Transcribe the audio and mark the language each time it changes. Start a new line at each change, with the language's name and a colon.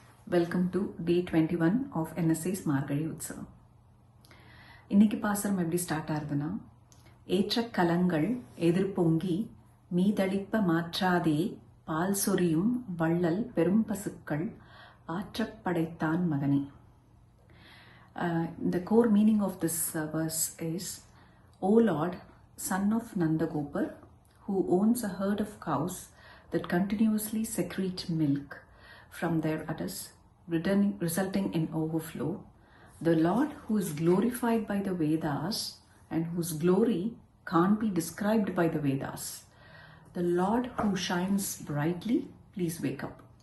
English: Welcome to day 21 of NSA's Margazhi Utsavam.
Tamil: இன்னைக்கு பாசுரம் எப்படி ஸ்டார்ட் ஆகுதுன்னா, ஏற்ற கலங்கள் எதிர்பொங்கி மீதளிப்ப மாற்றாதே பால் சொரியும் வள்ளல் பெரும் பசுக்கள் ஆற்றப் படைத்தான் மகனே.
English: The core meaning of this verse is, O Lord, son of Nandagopar, who owns a herd of cows that continuously secrete milk from their udders, resulting in overflow, the Lord who is glorified by the Vedas and whose glory can't be described by the Vedas, the Lord who shines brightly, please wake up.